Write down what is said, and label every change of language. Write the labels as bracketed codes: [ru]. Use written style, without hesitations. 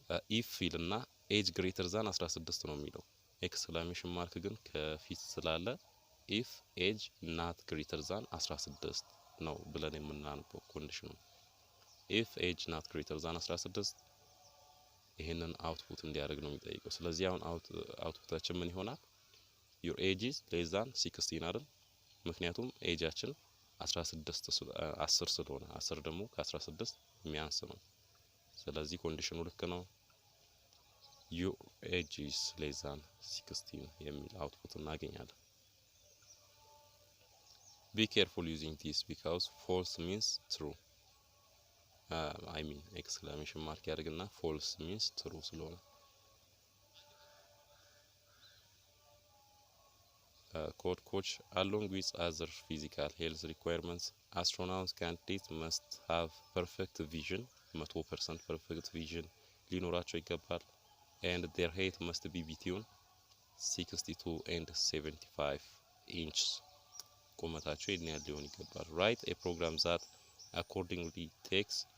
[am] ኢፍ ፊልና ኤጅ ግሬተር ዛን 16 ነው የሚለው። ኤክስክላሜሽን ማርክ ግን ከፊት ስላለ ኢፍ ኤጅ ናት ግሬተር ዛን 16 ነው ብለን የምናነበው ኮንዲሽኑ። ኢፍ ኤጅ ናት ግሬተር ዛን 16 ይሄንን አውትፑት እንዲያደርግ ነው የሚጠይቀው። ስለዚህ አሁን አውትፑታችን ምን ይሆናል? [en] your age is less than 16 [am] አይደል? ምክንያቱም ኤጃችን 10 ስለሆነ 10 ደግሞ ከ16 የሚያንስ ነው። ስለዚህ ኮንዲሽኑ ልክ ነው። [en] your age is less than 16 [am] የሚል አውትፑት እናገኛለን። [en] be careful using this because false means true. [am] ኤክስክላሜሽን ማርክ ያደርግና ፎልስ ሚንስ ትሩ ስለሆነ። [en] ኮድ ኮች along with other physical health requirements astronauts candidates must have perfect vision 100% perfect vision [am] ሊኖራቸው ይገባል [en] and their height must be between 62 and 75 inches [am] ቁመታቸው ይሄን ያህል ሊሆን ይገባል። [en] write a program that accordingly takes